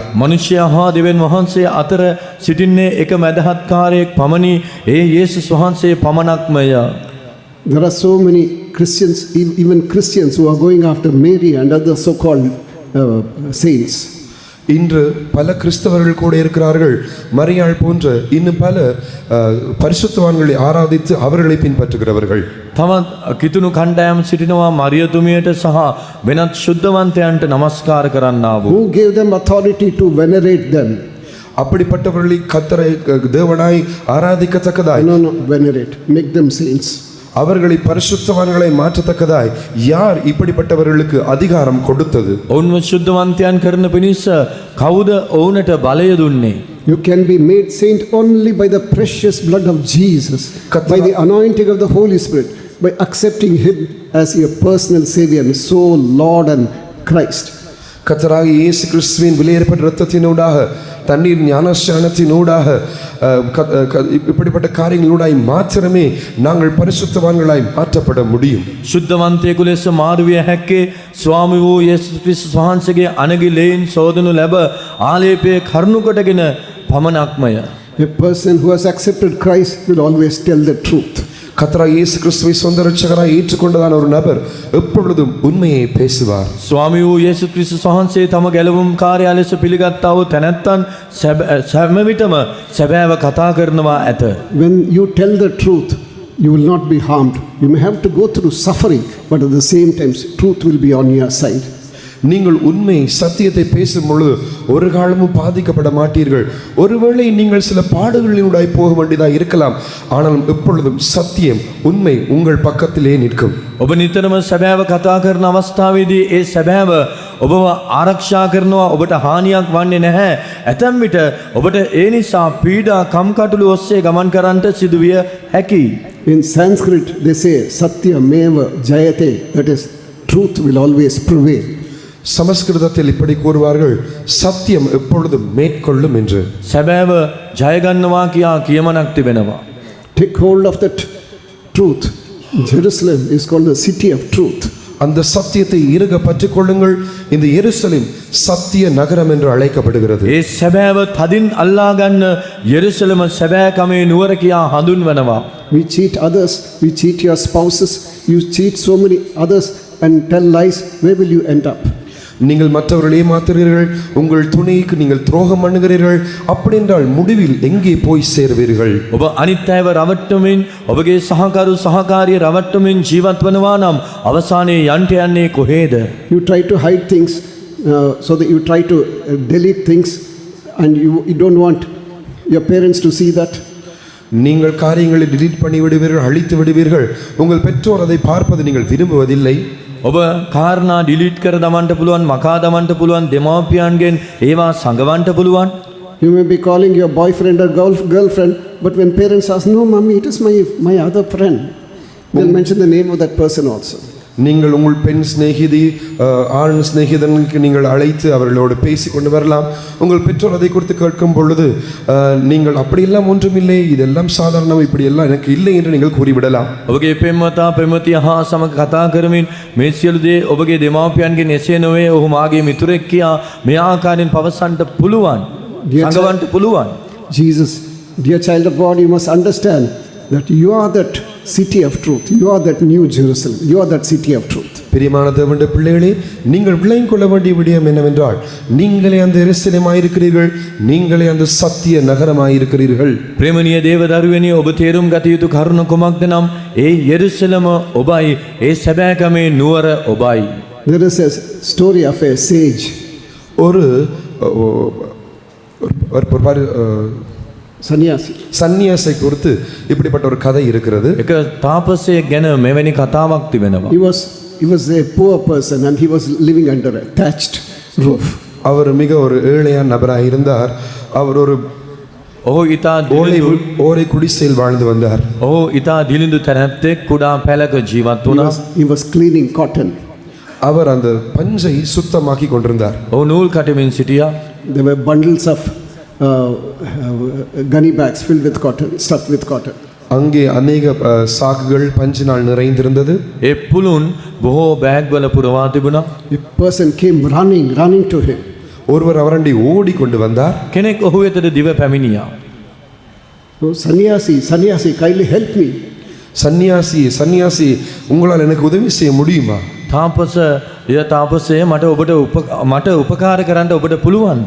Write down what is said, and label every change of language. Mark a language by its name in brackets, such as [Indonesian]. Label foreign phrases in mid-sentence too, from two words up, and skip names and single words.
[Sinhala] මනුෂ්‍යයා හා දෙවියන් වහන්සේ අතර සිටින්නේ එක මැදහත්කාරයෙක් පමණි. ඒ යේසුස් වහන්සේ පමණක්මය. [English] There are so many Christians, even Christians, who are going after Mary and other so-called saints. [Tamil] இன்று பல கிறிஸ்தவர்கள் கூட இருக்கிறார்கள். மரியாள் போன்ற இன்னும் பல பரிசுத்தவான்களை ஆராதித்து அவர்களை பின்பற்றுகிறவர்கள். [Sinhala] තවත් කිතුණු කණ්ඩායම් සිටිනවා මරියතුමියට සහ වෙනත් ශුද්ධවන්තයන්ට නමස්කාර කරන්නා වූ. [English] Who gave them authority to venerate them? [Tamil] அப்படிப்பட்டவர்களை கர்த்தரை தேவனாய் ஆராதிக்கத்தக்கதாய் [English] No, venerate, make them saints. [Tamil] அவர்களை பரிசுத்தவான்களை மாற்றத்தக்கதாய் யார் இப்படிப்பட்டவர்களுக்கு அதிகாரம் கொடுத்தது? [Sinhala] ඔවුන්ව ශුද්ධවන්තයන් කරන පිණිස කවුද ඔවුන්ට බලය දුන්නේ? [English] You can be made saint only by the precious blood of Jesus, by the anointing of the Holy Spirit, by accepting Him as your personal Savior and soul, Lord and Christ. [Tamil] கர்த்தராகிய இயேசு கிறிஸ்துவின் விலையேறப்பட்ட இரத்தத்தினூடாக தண்ணீர் ஞானஸ்நானத்தினூடாக இப்படிப்பட்ட காரியங்களூடாய் மாத்திரமே நாங்கள் பரிசுத்தவான்களாய் மாற்றப்பட முடியும். [Sinhala] ශුද්ධවන්තයෙකු ලෙස මාරුවිය හැක්කේ ස්වාමි වූ යේසුස් ක්‍රිස්තුස් වහන්සේගේ අනගි ලේන් සෝදනු ලැබ ආලේපයේ කරුණු කොටගෙන පමණක්මය. [English] A person who has accepted Christ will always tell the truth. [Tamil] கர்த்தராகிய இயேசு கிறிஸ்துவை சொந்த இரட்சகராய் ஏற்றுக்கொண்டதான ஒரு நபர் எப்பொழுதும் உண்மையை பேசுவார். [Sinhala] ස්වාමි වූ යේසුස් ක්‍රිස්තුස් වහන්සේ තම ගැලවුම් කාර්යය ලෙස පිළිගත්තා වූ තැනැත්තන් සෑම විටම සැබෑව කතා කරනවා ඇත. [English] When you tell the truth, you will not be harmed. You may have to go through suffering, but at the same time, truth will be on your side. [Tamil] நீங்கள் உண்மை சத்தியத்தை பேசும் பொழுது ஒரு காலமும் பாதிக்கப்பட மாட்டீர்கள். ஒருவேளை நீங்கள் சில பாடுகளினூடாய் போக வேண்டியதாக இருக்கலாம். ஆனாலும் எப்பொழுதும் சத்தியம் உண்மை உங்கள் பக்கத்திலே நிற்கும். [Sinhala] ඔබ නිතරම සැබෑව කතා කරන අවස්ථාවේදී ඒ සැබෑව ඔබව ආරක්ෂා කරනවා. ඔබට හානියක් වන්නේ නැහැ. ඇතැම් විට ඔබට ඒ නිසා පීඩා කම්කටොළු ඔස්සේ ගමන් කරන්නට සිදුවිය හැකියි. [English] In Sanskrit, they say, [Sanskrit] सत्यमेव जयते, [English] that is, truth will always prevail. [Tamil] சமஸ்கிருதத்தில் இப்படி கூறுவார்கள், சத்தியம் எப்பொழுதும் மேற்கொள்ளும் என்று. [Sinhala] සැබෑව ජයගන්නවා කියා කියමනක් තිබෙනවා. [English] Take hold of that truth. Jerusalem is called the city of truth. [Tamil] அந்த சத்தியத்தை இறுக பற்றிக் கொள்ளுங்கள். இந்த எருசலேம் சத்திய நகரம் என்று அழைக்கப்படுகிறது. [Sinhala] ඒ සැබෑව තදින් අල්ලා ගන්න යෙරුසලම සැබෑකමේ නුවර කියා හඳුන්වනවා. [English] We cheat others, we cheat your spouses, you cheat so many others and tell lies. Where will you end up? [Tamil] நீங்கள் மற்றவர்களை ஏமாத்துகிறீர்கள், உங்கள் துணைக்கு நீங்கள் துரோகம் பண்ணுகிறீர்கள். அப்படி என்றால் முடிவில் எங்கே போய் சேருவீர்கள்? [Sinhala] ඔබ අනිත් අයව රවට්ටමින් ඔබගේ සහකරු සහකාරිය රවට්ටමින් ජීවත් වනවා නම් අවසානයේ යන්ට යන්නේ කොහේද? [English] You try to hide things, so that you try to delete things, and you don't want your parents to see that. [Tamil] நீங்கள் காரியங்களை delete பண்ணி விடுவீர்கள், அழித்து விடுவீர்கள். உங்கள் பெற்றோர் அதை பார்ப்பதை நீங்கள் விரும்புவதில்லை. [Sinhala] ඔබ කාරණා ඩිලීට් කර දමන්න පුළුවන්, මකා දමන්න පුළුවන්, දෙමාපියන්ගෙන් ඒවා සංගවන්න පුළුවන්. [English] You may be calling your boyfriend or girlfriend, but when parents ask, no mommy, it is my other friend, they'll mention the name of that person also. [Tamil] நீங்கள் உங்கள் பெண் சிநேகிதி ஆண் சிநேகிதனுக்கு நீங்கள் அழைத்து அவர்களோடு பேசி கொண்டு வரலாம். உங்கள் பெற்றோர் அதை குறித்து கேட்கும் பொழுது நீங்கள் அப்படியெல்லாம் ஒன்றுமில்லை, இதெல்லாம் சாதாரணம், இப்படியெல்லாம் எனக்கு இல்லை என்று நீங்கள் கூறிவிடலாம். [Sinhala] ඔබගේ පෙම්වතා පෙම්වතිය හා සමග කතා කරමින් මේ සියලු දේ ඔබගේ දෙමාපියන්ගෙන් එසේ නොවේ, ඔහු මාගේ මිතුරෙක් කියා මේ ආකාරයෙන් පවසන්න පුළුවන්, සංගවන්න පුළුවන්. [English] Jesus, dear child of God, you must understand that you are that city of truth. You are that new Jerusalem. You are that city of truth. [Tamil] பிரியமான தேவனுடைய பிள்ளைகளே, நீங்கள் விளங்கிக் கொள்ள வேண்டிய விடயம் என்னவென்றால், நீங்களே அந்த எருசலேமாயிருக்கிறீர்கள், நீங்களே அந்த சத்திய நகரமாயிருக்கிறீர்கள். [Sinhala] ප්‍රේමණීය දේව දරුවනි, ඔබ තේරුම් ගත යුතු කරුණ කුමක්ද නම් ඒ යෙරුසලම ඔබයි, ඒ සැබෑකමේ නුවර ඔබයි. [English] There is a story of a sage. [Tamil] ஒரு Sannyasi. சன்னியாசை குறித்து இப்படிப்பட்ட ஒரு கதை இருக்கிறது. [Sinhala] එක තාපසයෙක් ගැන මෙවැනි කතාවක් තිබෙනවා. [English] He was a poor person and he was living under a thatched roof. [Tamil] அவர் மிக ஒரு ஏழையான நபராக இருந்தார். அவர் ஒரு [Sinhala] ඔහු ඉතා [Tamil] ஓலை குடிசையில் வாழ்ந்து வந்தார். [Sinhala] ඔහු ඉතා දිලිඳු තැනැත්තෙක් කුඩා පැලක ජීවත් වුණා. [English] He was cleaning cotton. [Tamil] அவர் அந்த பஞ்சை சுத்தமாக்கி கொண்டிருந்தார். [Sinhala] ඔහු නූල් කටමින් සිටියා. [English] There were bundles of gunny bags filled with cotton, stuffed with cotton. [Tamil] அங்கே அநேக சாக்குகள் பஞ்சினால் நிறைந்திருந்தது. [Sinhala] ඒ පුළුන් බොහෝ බෑග් වල පුරවා තිබුණා. [English] A person came running to him. [Tamil] ஒருவர் அவரண்டி ஓடிக்கொண்டு வந்தார். [Sinhala] කෙනෙක් ඔහු වෙතට දිව පැමිණියා. [English] Oh, sannyasi, kindly help me. [Tamil] சன்னியாசி உங்களால் எனக்கு உதவி செய்ய முடியுமா? [Sinhala] තාපසය මට උපකාර කරන්න ඔබට පුළුවන්ද?